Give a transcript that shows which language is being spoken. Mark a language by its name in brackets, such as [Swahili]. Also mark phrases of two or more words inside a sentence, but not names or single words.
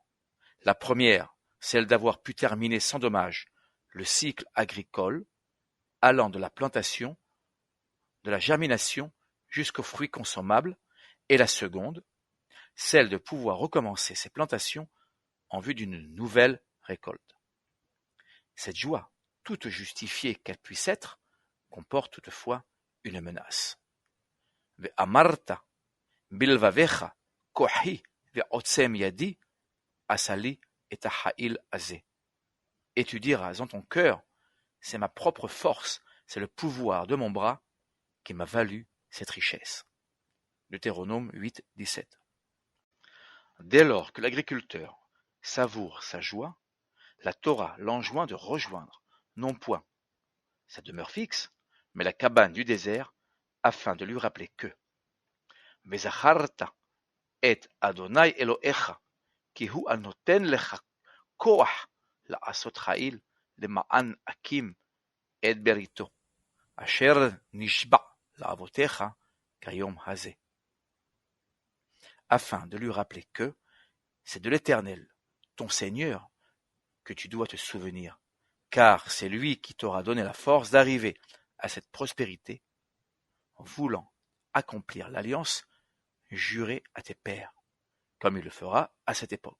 [French] La première, celle d'avoir pu terminer sans dommage le cycle agricole, allant de la plantation, de la germination jusqu'aux fruits consommables, et la seconde, celle de pouvoir recommencer ses plantations en vue d'une nouvelle récolte. Cette joie, toute justifiée qu'elle puisse être, comporte toutefois une menace. [Hebrew] ואמרת בלבבך כחי ועצם ידי עשה לי את החיל הזה. [French] Et tu diras en ton cœur, c'est ma propre force, c'est le pouvoir de mon bras qui m'a valu cette richesse. Deutéronome 8, 17. Dès lors que l'agriculteur savoure sa joie, la Torah l'enjoint de rejoindre, non point sa demeure fixe, mais la cabane du désert, afin de lui rappeler que [Hebrew] וזכרת את ה' אלהיך כי הוא הנתן לך כח לעשות חיל למען הקים את בריתו אשר נשבע לאבתיך כיום הזה. [French] Afin de lui rappeler que c'est de l'Éternel, ton Seigneur, que tu dois te souvenir, car c'est lui qui t'aura donné la force d'arriver à cette prospérité, en voulant accomplir l'alliance jurée à tes pères, comme il le fera à cette époque.